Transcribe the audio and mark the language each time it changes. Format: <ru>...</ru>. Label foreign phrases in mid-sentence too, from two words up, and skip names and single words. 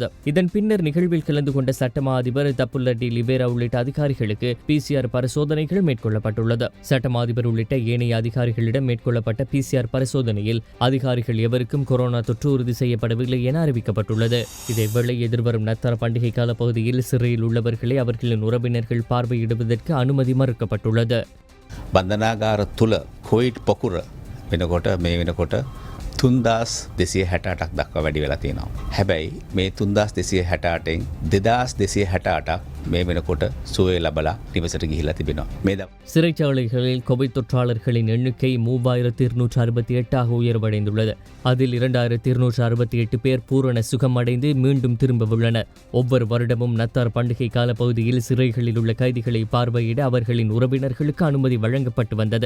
<ta>இதன் பின்னர் நிகழ்வில் கலந்து கொண்ட சட்டமா அதிபர் தப்புல்ல டி லிவேரா உள்ளிட்ட அதிகாரிகளுக்கு PCR பரிசோதனைகள் மேற்கொள்ளப்பட்டுள்ளது. சட்டமா அதிபர் உள்ளிட்ட ஏனைய அதிகாரிகளிடம் மேற்கொள்ளப்பட்ட PCR பரிசோதனையில் அதிகாரிகள் எவருக்கும் கொரோனா தொற்று உறுதி செய்யப்படவில்லை என அறிவிக்கப்பட்டுள்ளது. இதேவேளை எதிர்வரும் நத்தார் பண்டிகை கால பகுதியில் சிறையில் உள்ளவர்களை அவர்களின் உறவினர்கள் பார்வையிடுவதற்கு அனுமதி மறுக்கப்பட்டுள்ளது.</ta> <si>බන්ධනාගාර තුළ කොයිඩ් පොකුර වෙනකොට මේ වෙනකොට 3268ක් දක්වා වැඩි වෙලා තියෙනවා. හැබැයි මේ 3268න් 2268ක් මේ වෙනකොට සුවය ලබලා නිවසට ගිහිලා තිබෙනවා.</si> <ta>சிறைச்சாலைகளில் கோவிட் தொற்றாளர்களின் எண்ணிக்கை 3268 உயர்வடைந்துள்ளது. அதில் 2268 பேர் பூரண சுகமடைந்து மீண்டும் திரும்ப உள்ளனர். ஒவ்வொரு வருடமும் நத்தார் பண்டிகை கால பகுதியில் சிறைகளில் உள்ள கைதிகளை பார்வையிட அவர்களின் உறவினர்களுக்கு அனுமதி வழங்கப்பட்டு வந்தது.</ta>